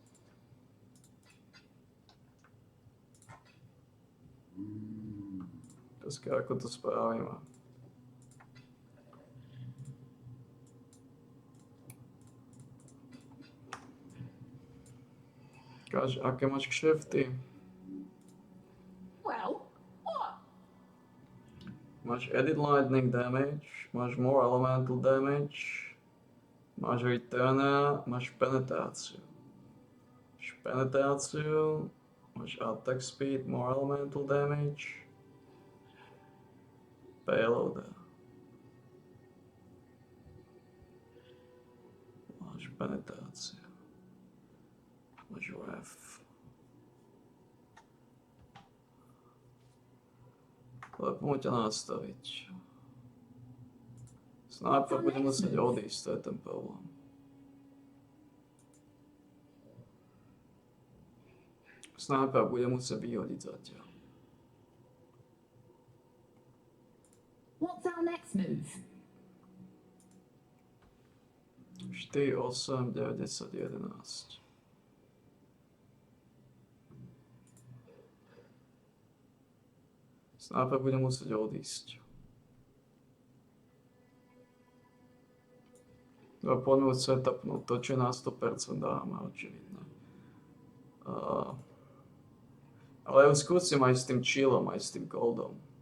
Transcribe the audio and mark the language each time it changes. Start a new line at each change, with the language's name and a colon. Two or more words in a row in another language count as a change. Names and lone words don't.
Slovak: Otázka, ako to spravíme. Káž, aké máš kšefty?
English: Well, what?
Slovak: Máš
English: edit lightning damage,
Slovak: máš
English: more elemental damage,
Slovak: máš returna, máš penetráciu. Máš penetráciu, Máš
English: attack speed, more elemental damage.
Slovak: Payload. Máš penetráciu. Máš ref. Ale poďme ťa nastaviť. Sniper bude musieť odísť, to je ten problém. Sniper bude musieť vyhodiť zatiaľ.
English: What's our next move? 4, 8, 9, 10, 11.
Slovak: Sniper bude musieť odísť. Poďme setupnúť to, čo na 100% dáme, očividne. Ale ju skúsim aj s tým chillom, aj s tým goldom.